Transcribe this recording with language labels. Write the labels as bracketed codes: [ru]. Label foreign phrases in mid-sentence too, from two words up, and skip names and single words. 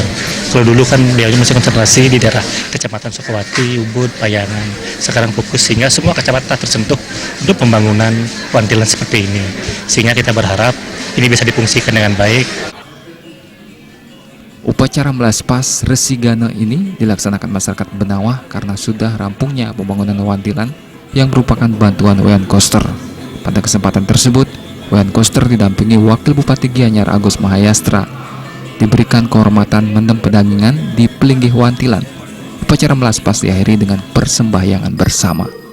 [id] Kalau dulu kan beliau masih konsentrasi di daerah Kecamatan Sukawati, Ubud, Payangan. Sekarang fokus sehingga semua kecamatan tersentuh untuk pembangunan wantilan seperti ini. Sehingga kita berharap ini bisa difungsikan dengan baik. Upacara melaspas Resigana ini dilaksanakan masyarakat Benawah karena sudah rampungnya pembangunan wantilan yang merupakan bantuan Wayan Koster. Pada kesempatan tersebut, Wayan Koster didampingi Wakil Bupati Gianyar Agus Mahayastra diberikan kehormatan mendem pedagingan di Pelinggih Wantilan. Upacara melaspas diakhiri dengan persembahyangan bersama.